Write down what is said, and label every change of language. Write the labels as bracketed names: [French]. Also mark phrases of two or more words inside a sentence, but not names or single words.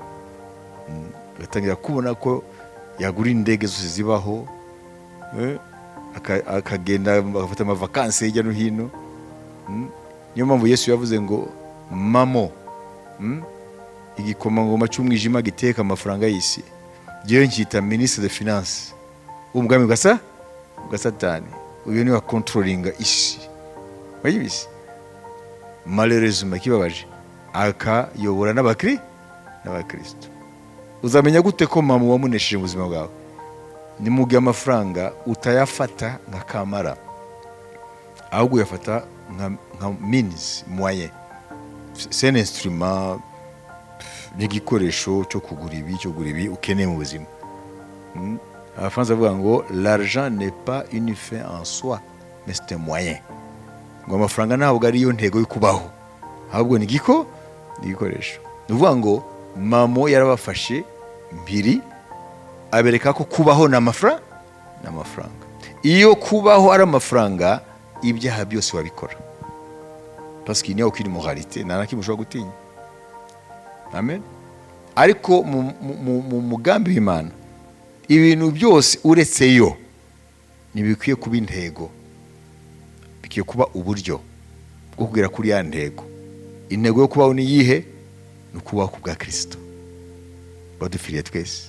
[Kinyarwanda] Agatangira kubona ko yagura indege zose zibaho, akagenda agafata amavakansi hirya no hino. Niyo mpamvu Yesu yavuze ngo mamo, igikomangoma cy'umwijima giteka amafaranga y'isi, jewe nkita [French] ministre de finance [Kinyarwanda] ubwami bwa Satani. Uyu ni wa controllinga isi. Wayibizi? Malheureusement kibabaje akayobora n'abakristo. Uzamenya gute ko mama wamunesheje mu buzima bwawe? Ni mu gihe amafaranga utayafata nka kamara, ahubwo uyafata nka means moyen. [French] C'est un instrument, [Kinyarwanda] n'igikoresho cyo kugura ibi ukeneye mu buzima. Abafaransa bavuga ngo [French] l'argent n'est pas une fin en soi, mais c'est un moyen. [Kinyarwanda] Ngo amafaranga ntabwo ari yo ntego yo kubaho, ahubwo ni igikoresho. Nuvuga ngo mamo yarabafashe mbiri abereka ko kubaho n'amafaranga. Iyo kubaho ari amafaranga, ibyaha byose wabikora, [French] parce qu'il n'y a aucune moralité, [Kinyarwanda] nta nakimwe ushobora gutinya. Amen. Ariko mu mugambi w'Imana ibintu byose uretse yo ntibikwiye kuba intego, bikwiye kuba uburyo bwo kugera kuri ya ntego. Intego yo kubaho ni yihe? Ni ukubaho ku bwa Kristo badufiriye twese.